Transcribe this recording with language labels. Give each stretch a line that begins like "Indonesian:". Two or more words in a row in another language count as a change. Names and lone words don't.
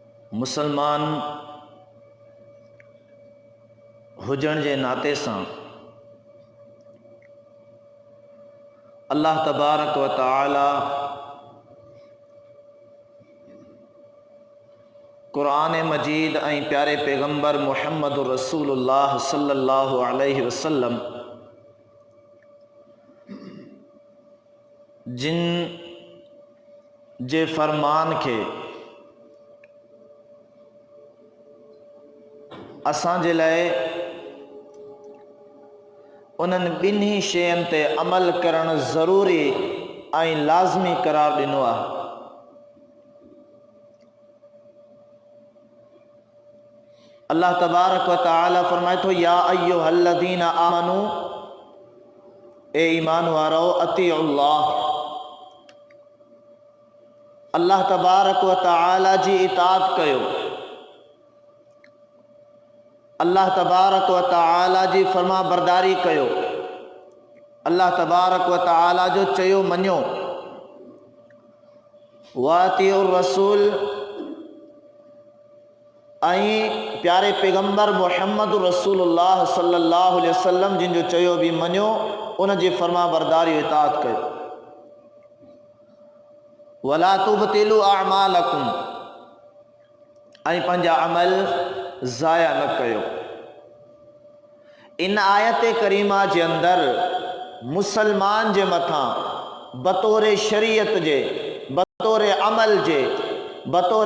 Sindhi: मुसलमान हुजण जे नाते सां
Arabic: الله تبارك وتعالى
Sindhi: कुरान मजीद ऐं प्यारे पैगंबर मुहम्मद रसूलुल्लाह
Arabic: صلى الله عليه وسلم
Sindhi: जिन जे फरमान के असांजे लाइ उन्हनि ॿिन्ही शयुनि ते अमल करणु ज़रूरी ऐं लाज़मी करार ॾिनो आहे।
Arabic: الله تبارك وتعالى
Sindhi: फरमाए थो,
Arabic: يا أيها الذين آمنوا,
Sindhi: ए ईमान वारो, अतीउल्लाह,
Arabic: الله تبارك وتعالى
Sindhi: जी इताअत कयो,
Arabic: الله تبارك وتعالى
Sindhi: जी फरमा बरदारी कयो,
Arabic: الله تبارك وتعالى
Sindhi: जो चयो मञो।
Arabic: وأطيعوا الرسول,
Sindhi: ऐं प्यारे पैगंबर मुहम्मद रसूलुल्लाह
Arabic: صلى الله عليه وسلم
Sindhi: जिन जो चयो बि मञो, उन जी फरमा बरदारी इताअत कयो।
Arabic: ولا تبطلوا أعمالكم,
Sindhi: ऐं पंहिंजा अमल ज़ाया न कयो। इन आयत करीमा जे अंदरि मुसलमान जे मथां बतौर शरीयत जे, बतौर अमल जे, बतौर